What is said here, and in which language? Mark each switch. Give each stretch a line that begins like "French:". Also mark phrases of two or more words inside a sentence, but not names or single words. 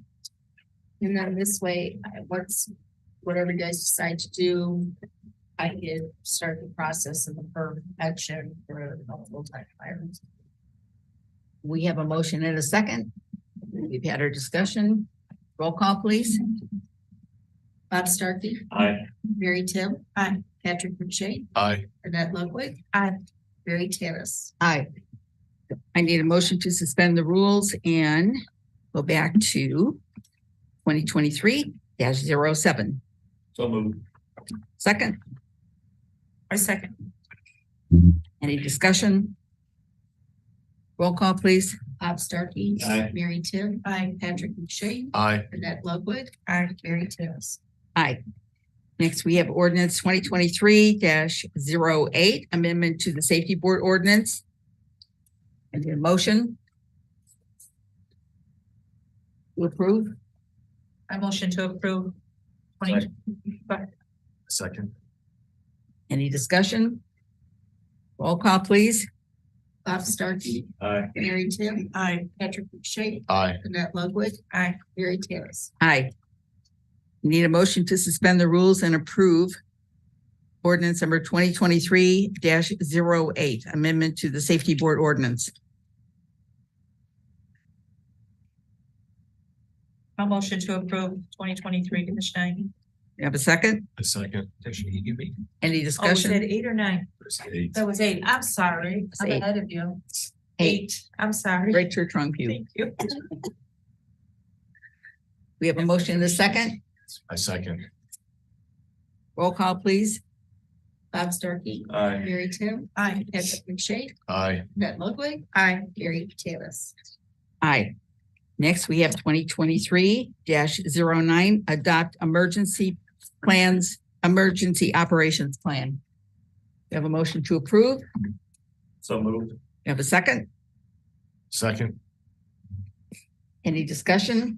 English: And then this way, whatever you guys decide to do, I can start the process of the perfection for full-time hires. We have a motion and a second. We've had our discussion. Roll call, please. Bob Starkey. Aye. Mary Tim. Aye. Patrick McShay. Aye. Annette Ludwig. Aye. Mary Tannis. Aye. I need a motion to suspend the rules and go back to 2023-07. So moved. Second, I second. any discussion? Roll call, please. Bob Starkey. Aye. Mary Tim. Aye. Patrick McShay. Aye. Annette Ludwig. Aye. Mary Tannis. Aye. Next, we have ordinance 2023-08, amendment to the safety board ordinance. And the motion to approve. I motion to approve. Second. Any discussion? Roll call, please. Bob Starkey. Aye. Mary Tim. Aye. Patrick McShay. Aye. Annette Ludwig. Aye. Mary Tannis. Aye. Need a motion to suspend the rules and approve ordinance number 2023-08, amendment to the safety board ordinance. I motion to approve 2023-9. You have a second? A second. Any Oh, was discussion? it 8 or 9? That was 8. I'm sorry. I'm Eight. ahead of you. 8. I'm sorry. Right to your trunk view. Thank you. We have a motion and a second. I second. Roll call, please. Bob Starkey. Aye. Mary Tim. Aye. Patrick McShay. Aye. Annette Ludwig. Aye. Mary Tannis. Aye. Next, we have 2023-09, adopt emergency operations plan. We have a motion to approve. So moved. You have a second? Second. Any discussion?